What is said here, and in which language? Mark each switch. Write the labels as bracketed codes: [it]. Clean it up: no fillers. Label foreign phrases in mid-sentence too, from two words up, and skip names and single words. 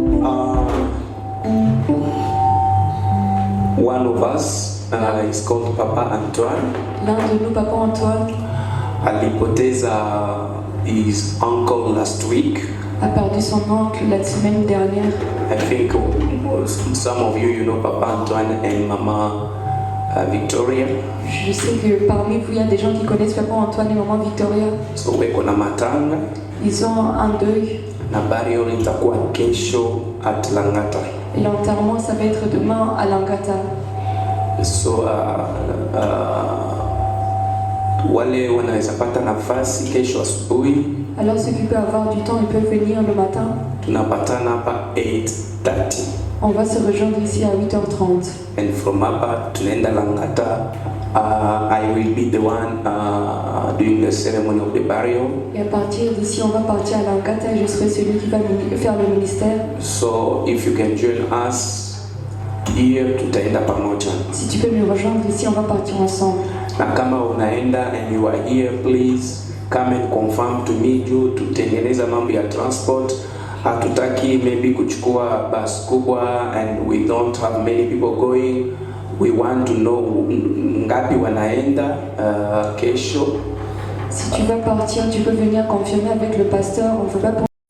[en] One of us is called Papa Antoine. [fr] L'un de nous, Papa Antoine, [en] Alipoteza his uncle last week. [fr] a perdu son oncle la semaine dernière. [en] I think some of you know Papa Antoine and Mama Victoria. [fr] Je sais que parmi vous, il y a des gens qui connaissent Papa Antoine et Maman Victoria. [sw] So weko na matanga [fr] Ils ont un deuil [sw] na burial itakuwa kesho at Langata. [fr] et l'enterrement, ça va être demain à Langata. [sw] So wale wanaweza pata nafasi kesho asubuhi [fr] Alors ceux qui peuvent avoir du temps, ils peuvent venir le matin. [sw] tunapatana hapa 8:30 [fr] On va se rejoindre ici à 8h30. [en] and from [sw] hapa tunaenda Langata. [en] I will be the one doing the ceremony of the burial. [fr] Et à partir d'ici, on va partir à Langata et je serai celui qui va faire le ministère. [en] So if you can join us here, [sw] tutaenda pamoja. [fr] Si tu peux me rejoindre ici, on va partir ensemble. [sw] Na kama unaenda [en] and you are here, please come and confirm to me [sw] juu tutengeneza mambo ya transport. Hatutaki maybe kuchukua bus kubwa [en] and we don't have many people going. We want to know [sw] ngapi wanaenda kesho. [fr] Si tu vas partir, tu peux venir confirmer avec le pasteur. On ne veut pas